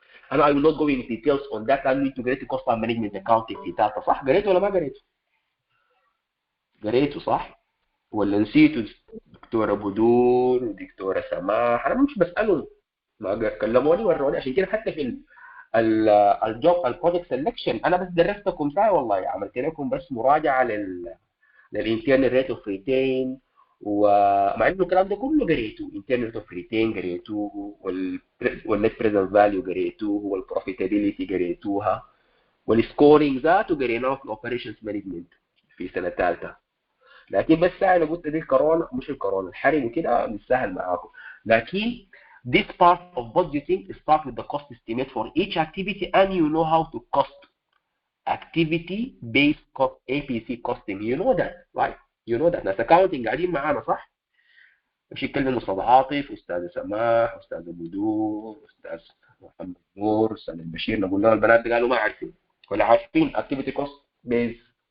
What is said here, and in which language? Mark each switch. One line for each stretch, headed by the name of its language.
English: And I will not go into details on that. I need to get the cost of management accounting في data.
Arabic: صح؟ قريته ولا ما قريته؟ قريته صح؟ ولا نسيته؟ دكتورة بدور ودكتورة سماح، أنا مش بسألهم، ما كلموني وروني. عشان كده حتى في الجوب البروجكت سelection أنا بس درستكم ساعة والله، عملت لكم بس مراجعة للانترنال ريت اوف ريتين، ومع انه الكلام ده كله قريته، انترنال ريت اوف ريتين قريتوه، والنت بريزنت فاليو قريتوه، والبروفيتابيلتي قريتوها، والسكورينج ذاته قريناه في الاوبريشنز مانجمنت في سنه ثالثه. لكن بس ساعه لو قلت دي الكورونا، مش الكورونا، الحرب وكده مش سهل معاكم.
English: لكن this part of budgeting start with the cost estimate for each activity and you know how to cost activity based cost, APC costing. You know that, right? You know that.
Arabic: ناس accounting قاعدين معانا صح؟ مش يتكلم أستاذ عاطف، أستاذ سماح، أستاذ بدور، أستاذ محمد نور، أستاذ البشير، نقول لهم البنات قالوا ما عارفين ولا عارفين
English: activity cost based.